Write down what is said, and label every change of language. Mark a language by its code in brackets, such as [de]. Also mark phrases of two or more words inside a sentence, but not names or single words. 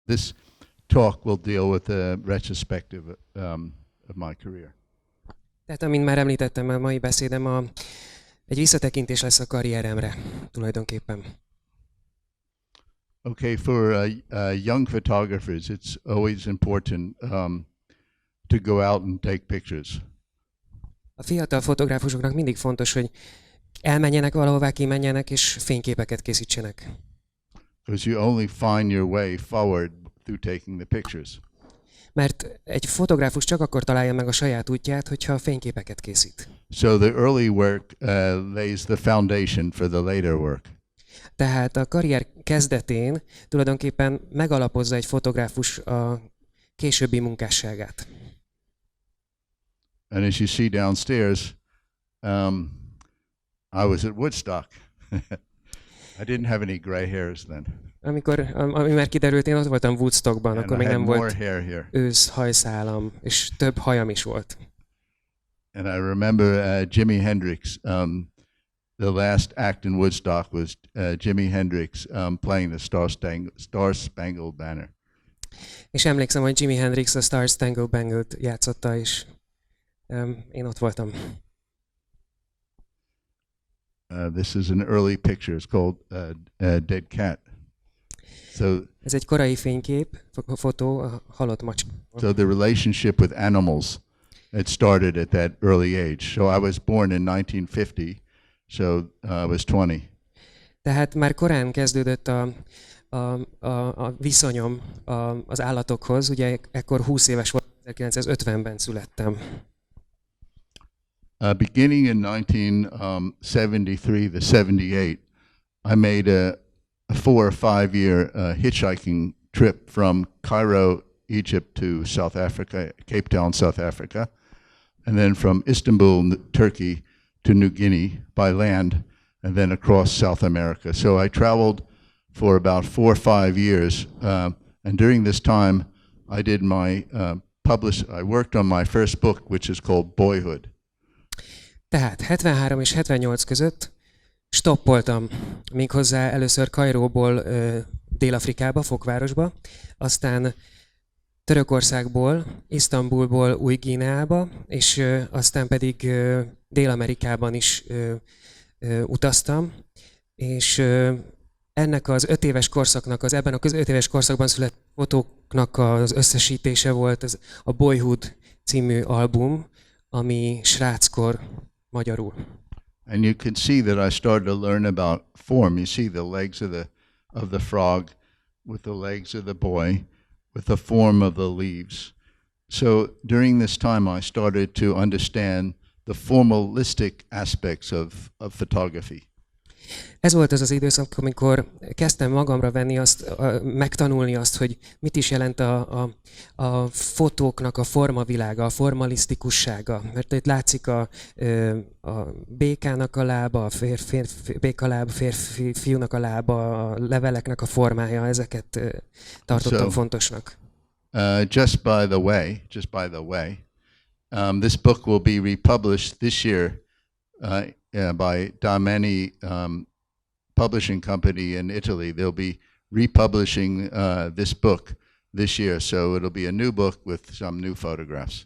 [en] this talk will deal with a retrospective of my career. [hu] Tehát, amint már említettem, a mai beszédem egy visszatekintés lesz a karrieremre, tulajdonképpen. [en] Okay, for young photographers, it's always important to go out and take pictures. [hu] A fiatal fotográfusoknak mindig fontos, hogy elmenjenek valahová, kimenjenek és fényképeket készítsenek. [en] Because you only find your way forward through taking the pictures. [hu] Mert egy fotográfus csak akkor találja meg a saját útját, hogyha fényképeket készít. [en] So the early work lays the foundation for the later work. [hu] Tehát a karrier kezdetén tulajdonképpen megalapozza egy fotográfus a későbbi munkásságát. [en] And as you see downstairs, I was at Woodstock. I didn't have any gray hairs then. [hu] Ami már kiderült, én ott voltam Woodstockban, [en] And [hu] akkor [en] I [hu] még [en] had [hu] nem [en] more [hu] volt [en] hair here. [hu] ősz hajszálam, és több hajam is volt. [en] And I remember Jimi Hendrix. The last act in Woodstock was Jimi Hendrix playing the Star Spangled Banner. [hu] És emlékszem, hogy Jimi Hendrix a Star Spangled Banner-t játszotta, és én ott voltam. [en] This is an early picture. It's called Dead Cat. So, [hu] ez egy korai fénykép, fotó, a halott macska. [en] So the relationship with animals had started at that early age. So I was born in 1950, so I was 20. [hu] Tehát már korán kezdődött a viszonyom az állatokhoz. Ugye ekkor 20 éves voltam, 1950-ben születtem. [en] Beginning in 1973 to 78, I made a 4 or 5 year hitchhiking trip from Cairo, Egypt to South Africa, Cape Town, South Africa, and then from Istanbul, Turkey to New Guinea by land, and then across South America. So I traveled for about 4 or 5 years, and during this time I did I worked on my first book, which is called Boyhood. [hu] Tehát 73 és 78 között stoppoltam, méghozzá először Kairóból Dél-Afrikába, Fokvárosba, aztán Törökországból, Isztambulból Új-Guineába, és aztán pedig Dél-Amerikában is utaztam, és ennek az 5 éves korszaknak, ebben az 5 éves korszakban született fotóknak az összesítése volt a Boyhood című album, ami sráckor magyarul. [en] And you can see that I started to learn about form. You see the legs of the frog with the legs of the boy, with the form of the leaves. So during this time I started to understand the formalistic aspects of photography. [hu] Ez volt az az időszak, amikor kezdtem magamra venni megtanulni azt, hogy mit is jelent a fotóknak a formavilága, a formalisztikussága. Mert itt látszik a békának a lába, a fiúnak a lába, a leveleknek a formája, ezeket tartottam fontosnak. [en] Just by the way, this book will be republished this year by Damani Publishing Company in Italy. They'll be republishing this book this year, so it'll be a new book with some new photographs.